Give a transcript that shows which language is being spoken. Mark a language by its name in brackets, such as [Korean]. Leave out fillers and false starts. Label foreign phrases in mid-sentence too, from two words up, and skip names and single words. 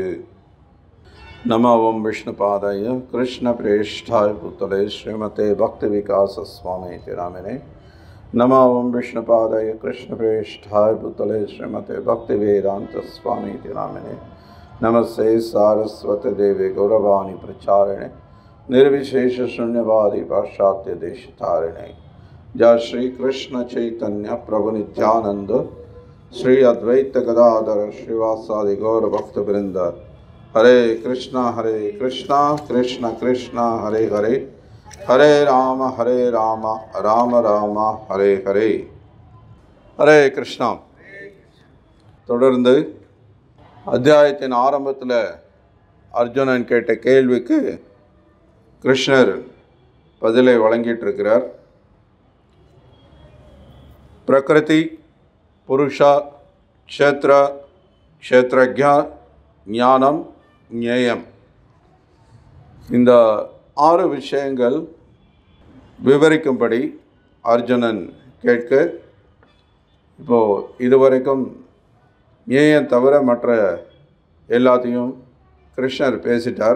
[Sanskrit] नम ओं विष्णुपादाय कृष्ण प्रेष्ठाय भूतले श्रीमते भक्ति विकास स्वामि नामिने. नम ओं विष्णुपादाय कृष्ण प्रेष्ठाय भूतले श्रीमते भक्ति वेदान्त स्वामि नामिने. नमस्ते सारस्वते देवे गौरवाणी प्रचारिणे निर्विशेष शून्यवादी पाश्चात्य देश तारिणे. जय श्री कृष्ण चैतन्य प्रभु नित्यानंद श्री अद्वैत गदाधर श्रीवासादि गौर भक्त वृंद. हरे कृष्णा कृष्ण कृष्ण हरे हरे, हरे राम राम राम हरे हरे. हरे कृष्णा. [Tamil] தொடர்ந்து அத்தியாயத்தின் ஆரம்பத்தில் அர்ஜுனன் கேட்ட கேள்விக்கு கிருஷ்ணர் பதிலை வழங்கிட்டிருக்கிறார். பிரகிருதி, புருஷா, க்ஷேத்ர, க்ஷேத்ரஜ்ஞா, ஞானம், ஞேயம், இந்த 6 விஷயங்கள் விவரிக்கும்படி அர்ஜுனன் கேட்க, இப்போது இதுவரைக்கும் ஞேயம் தவிர மற்ற எல்லாத்தையும் கிருஷ்ணர் பேசிட்டார்.